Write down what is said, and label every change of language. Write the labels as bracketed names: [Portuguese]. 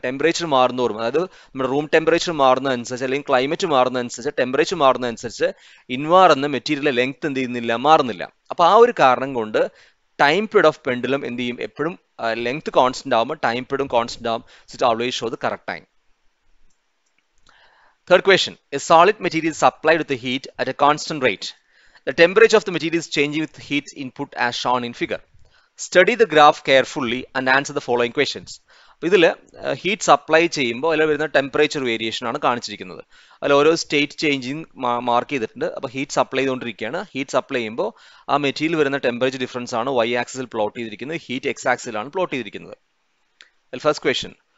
[Malayalam] Temperature മാറുന്നതോറും, അതായത് നമ്മുടെ room temperature മാറുന്നതനുസരിച്ച് അല്ലെങ്കിൽ ക്ലൈമറ്റ് മാറുന്നതനുസരിച്ച്, ടെമ്പറേച്ചർ മാറുന്നതനുസരിച്ച് ഇൻവാർ എന്ന മെറ്റീരിയലിലെ ലെങ്ത് എന്ത് ചെയ്യുന്നില്ല, മാറുന്നില്ല. അപ്പൊ ആ ഒരു കാരണം കൊണ്ട് ടൈം പീരീഡ് ഓഫ് പെൻഡുലം എന്ത് ചെയ്യും, എപ്പോഴും ലെങ്ത് കോൺസ്റ്റന്റ് ആകുമ്പോൾ ടൈം പീരീഡും കോൺസ്റ്റന്റ് ആവും. [English] It always show the correct time. Third question, a solid material is supplied with the heat at a constant rate. The temperature of the material is changing with heat input as shown in figure. Study the graph carefully and answer the following questions. [Malayalam] ഇതിൽ heat supply ചെയ്യുമ്പോൾ അതിൽ വരുന്ന temperature variation ആണ് കാണിച്ചിരിക്കുന്നത്. അതിൽ ഓരോ state changing mark ചെയ്തിട്ടുണ്ട്. അപ്പോൾ ഹീറ്റ് സപ്ലൈ ചെയ്തുകൊണ്ടിരിക്കുകയാണ്. ഹീറ്റ് സപ്ലൈ ചെയ്യുമ്പോൾ ആ മെറ്റീരിയൽ വരുന്ന ടെമ്പറേച്ചർ ഡിഫറൻസ് ആണ് y ആക്സിസിൽ പ്ലോട്ട് ചെയ്തിരിക്കുന്നത്, ഹീറ്റ് x ആക്സിലാണ് പ്ലോട്ട് ചെയ്തിരിക്കുന്നത്. [English] First question,